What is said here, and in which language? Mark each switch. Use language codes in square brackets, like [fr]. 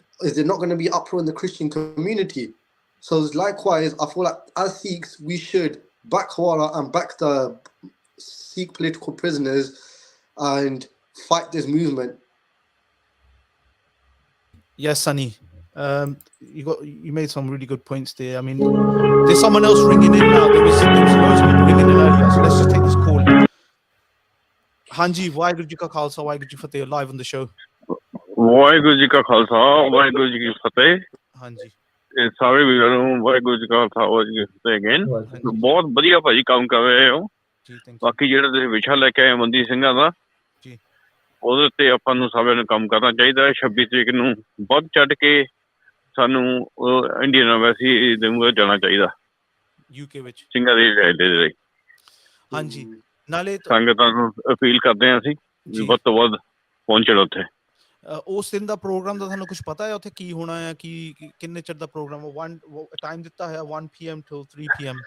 [en] Is there not going to be uproar in the Christian community? So likewise, I feel like as Sikhs, we should back Hawara and back the Sikh political prisoners and fight this movement. Yes, Sunny. You made some really good points there. I mean, there's someone else ringing in now. There was loads of people ringing in earlier, so let's just take this call. [pa] Hanji, Waheguru ji ਕਾ ਖਾਲਸਾ ਵਾਹਿਗੁਰੂ ਜੀ ਫਤਿਹ, [en] live on the show. [pa] Waheguru ji ਕਾ ਖਾਲਸਾ ਵਾਹਿਗੁਰੂ ਜੀ ਕੀ ਫਤਿਹ। ਹਾਂਜੀ, ਇਹ ਸਾਰੇ ਵੀਰਾਂ ਨੂੰ ਵਾਹਿਗੁਰੂ ਜੀ ਕਾ ਖਾਲਸਾ ਵਾਹਿਗੁਰੂ ਜੀ ਕੀ ਫਤਿਹ again. ਬਹੁਤ ਵਧੀਆ ਭਾਜੀ ਕੰਮ ਕਰ ਰਹੇ ਹੋ। ਬਾਕੀ ਜਿਹੜਾ ਤੁਸੀਂ ਵਿਸ਼ਾ ਲੈ ਕੇ ਆਏ ਬੰਦੀ ਸਿੰਘਾਂ ਦਾ, ਉਹਦੇ ਤੇ ਆਪਾਂ ਨੂੰ ਸਾਰਿਆਂ ਨੂੰ ਕੰਮ ਕਰਨਾ ਚਾਹੀਦਾ ਹੈ। 26 ਤਰੀਕ ਨੂੰ ਵੱਧ ਚੜ੍ਹ ਕੇ ਸਾਨੂੰ ਇੰਡੀਅਨ ਐਮਬੈਸੀ ਦੇ ਮੂਹਰੇ ਜਾਣਾ ਚਾਹੀਦਾ, ਯੂਕੇ ਵਿੱਚ ਸਿੰਘਾਂ ਦੀ ਰਿਹਾਇਸ਼ ਦੇ ਲਈ। ਹਾਂਜੀ, ਨਾਲੇ ਸੰਗਤਾਂ ਨੂੰ ਅਪੀਲ ਕਰਦੇ ਹਾਂ ਅਸੀਂ ਵੱਧ ਤੋਂ ਵੱਧ ਪਹੁੰਚਣ ਉੱਥੇ। ਉਸ ਦਿਨ ਦਾ ਪ੍ਰੋਗਰਾਮ ਦਾ ਤੁਹਾਨੂੰ ਕੁਝ ਪਤਾ ਹੈ ਉੱਥੇ ਕੀ ਹੋਣਾ ਹੈ? ਕਿੰਨੇ ਚਿਰ ਦਾ ਪ੍ਰੋਗਰਾਮ? ਟਾਈਮ ਦਿੱਤਾ ਹੋਇਆ [en] 1 PM to 3 PM।